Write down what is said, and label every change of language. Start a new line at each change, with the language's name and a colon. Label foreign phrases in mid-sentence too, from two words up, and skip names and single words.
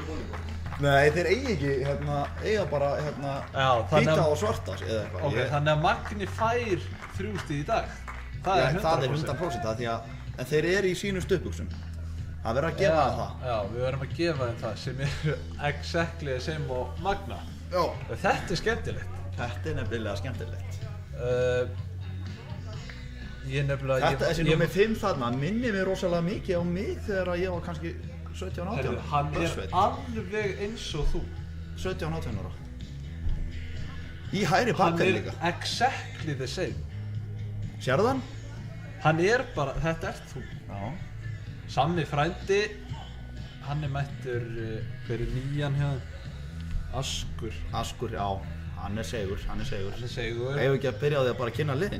Icelandic: Nei, þeir eigi ekki, eiga bara, hvíta og svarta, eða eitthvað. Ok, þannig að Magni fær 3 stig í dag. Það er 100%. Það er 100% það, því að en þeir eru í sínum stuðbuxum. Það verður að gefa það. Já, við verðum að gefa þeim það sem er
English: exactly the same
Icelandic: og Magna. Já. Þetta er skemmtilegt. Þetta er nefnilega skemmtilegt. Þessi númer 5 þarna minnir mig rosalega mikið á mig þegar ég var kannski 17-18 ára. Hann er alveg eins og þú. 17-18 ára. Í hægri bakkar líka. Hann er
English: exactly the same.
Icelandic: Sérðu hann? Hann er bara, þetta ert þú. Já. Sammi frændi, hann er mættur, hver er nýjan hérna? Askur. Askur, já. Hann er segur. Eigum við ekki að byrja á því að bara kynna liðin?